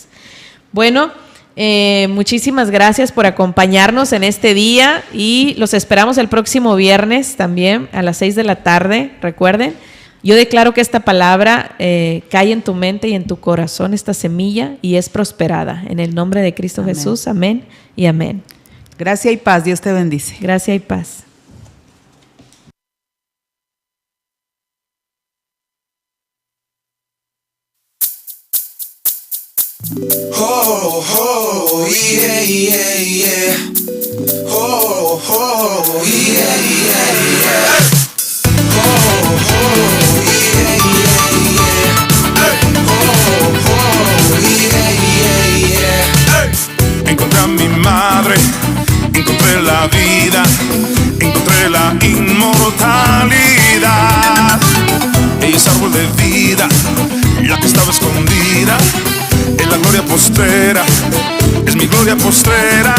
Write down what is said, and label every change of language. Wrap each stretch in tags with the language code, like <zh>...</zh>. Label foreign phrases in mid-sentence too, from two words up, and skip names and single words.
<es>Bueno, muchísimas gracias por acompañarnos en este día y los esperamos el próximo viernes también a las 6 de la tarde. Recuerden, yo declaro que esta palabra cae en tu mente y en tu corazón, esta semilla, y es prosperada. En el nombre de Cristo Amén. Jesús, amén y amén. Gracia y paz, Dios te bendice. Gracia y paz.</es> <en>Oh, oh, yeah, yeah, yeah. Oh, oh, yeah, yeah, yeah. Oh, oh, yeah, yeah, yeah. Oh, oh, yeah, yeah, yeah.</en> <es>Encontré a mi madre, encontré la vida, encontré la inmortalidad. Ella es árbol de vida, la que estaba escondida en la gloria postrera, es mi gloria postrera.</es>